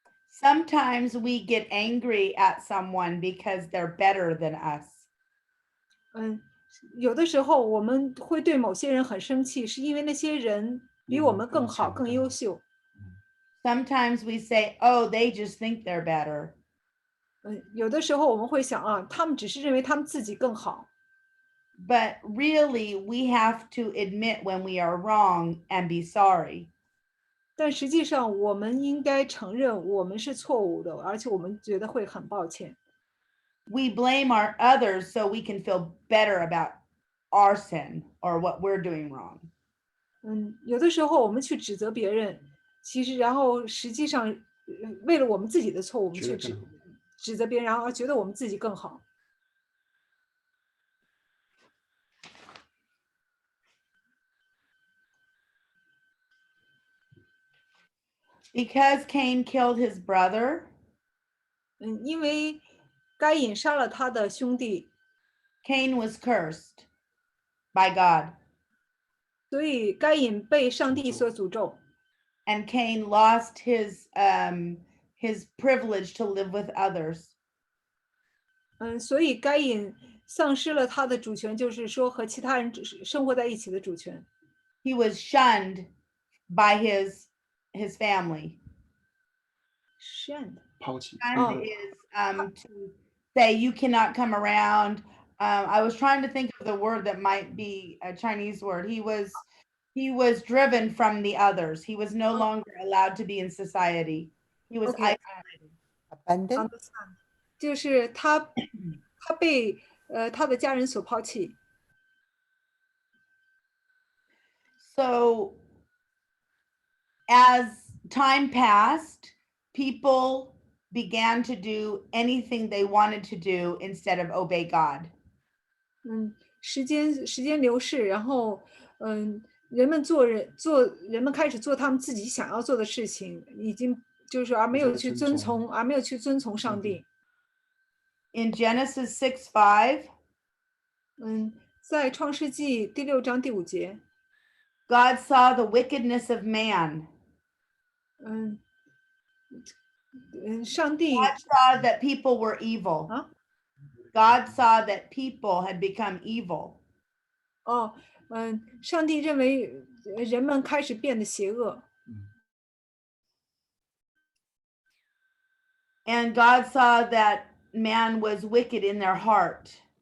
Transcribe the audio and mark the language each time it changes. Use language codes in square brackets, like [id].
[en] Sometimes we get angry at someone because they're better than us. [zh] 有的时候我们会对某些人很生气，是因为那些人比我们更好、更优秀。 [en] Sometimes we say, oh, they just think they're better. [zh] 有的时候我们会想啊，他们只是认为他们自己更好。 [en] But really, we have to admit when we are wrong and be sorry. [zh] 但实际上，我们应该承认我们是错误的，而且我们觉得会很抱歉。 [en] We blame our others so we can feel better about our sin or what we're doing wrong. [zh] 有的时候我们去指责别人，其实然后实际上，为了我们自己的错误，我们去指责别人，然后觉得我们自己更好。 [en] Because Cain killed his brother, [zh] 因为该隐杀了他的兄弟， [en] Cain was cursed by God. [zh] 所以该隐被上帝所诅咒。 [en] And Cain lost his privilege to live with others. [zh] 所以该隐丧失了他的主权，就是说和其他人生活在一起的主权。 [en] He was shunned by his family. Shunned. [zh] 抛弃。 [en] Shunned is to say you cannot come around. I was trying to think of the word that might be a Chinese word. He was driven from the others. He was no longer allowed to be in society. He was isolated. Abandoned. [zh] 就是他被他的家人所抛弃。 [en] So as time passed, people began to do anything they wanted to do instead of obey God. [zh] 时间流逝，然后人们开始做他们自己想要做的事情，已经就是而没有去遵从上帝。 [en] In Genesis 6:5, [zh] 在创世纪第6章第5节， [en] God saw the wickedness of man. [zh] 上帝 [en] God saw that people were evil. God saw that people had become evil. [zh] 上帝认为人们开始变得邪恶。 [en] And God saw that man was wicked in their heart.